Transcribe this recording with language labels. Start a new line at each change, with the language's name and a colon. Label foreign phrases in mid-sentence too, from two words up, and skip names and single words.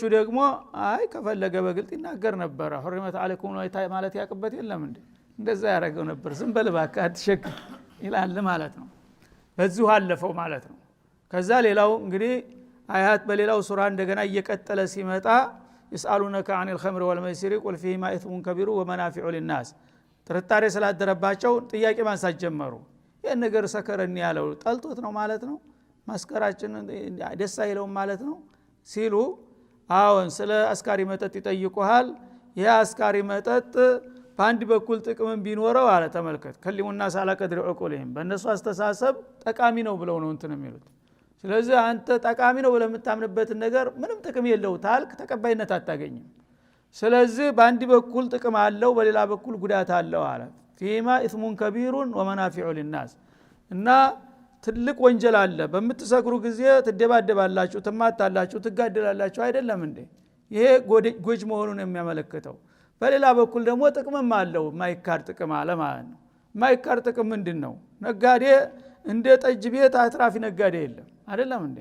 Amharic: ደግሞ አይ ከፈለገ በግልጥ ይናገር ነበር
Arabic: حرمة عليكم
Amharic: ማለት ያቀበት የለም እንዴ እንደዛ ያረጋው ነበር ዝም በልባካ አትሸክ ይላል ማለት ነው። በዚሁ አለፈው ማለት ነው። ከዛ ሌላው እንግዲህ አያት በሌላው ሱራ እንደገና እየቀጠለ ሲመጣ
Arabic: يسألونك عن الخمر والميسر قل فيهما اثم كبير ومنافع للناس
Amharic: ጥርጣሬ ስላደረባቸው ጥያቄ ማንሳት ጀመሩ። ይሄን ነገር ሰከረን ያለው ጠልጦት ነው ማለት ነው ማስከራችን ደስ አይለውም ማለት ነው ሲሉ አዎን ስለ አስካሪ መጠጥ ይጠይቁሃል። ያ አስካሪ መጠጥ በአንድ በኩል ጥቅም ቢኖረው አለ ተመልከት ከሊሙና ሳላ ቀድር ዑቁልህም በእነሱ አስተሳሰብ ጠቃሚ ነው ብለው ነው እንትን የሚሉት። ስለዚህ አንተ ጠቃሚ ነው ብለህ የምታምንበት ነገር ምንም ጥቅም የለው ታልክ ተቀባይነት አታገኝም። ስለዚህ በአንድ በኩል ጥቅም አለው በሌላ በኩል ጉዳት አለው አለ
Arabic: فيما اثم كبير ومنافع للناس
Amharic: እና ትልቅ ወንጀል አለ። በምትሰክሩ ጊዜ ትደባደባላችሁ፣ ትማታላችሁ፣ ትጋደላላችሁ አይደለም እንዴ? ይሄ ጎጅ መሆኑን የሚያመለክተው። በሌላ በኩል ደግሞ ጥቅምም አለው ማይካድ ጥቅም አለ ማለት ነው። ማይካድ ጥቅም ምንድነው? ነጋዴ እንደ ጠጅ ቤት አትራፊ ነጋዴ የለም አይደለም እንዴ?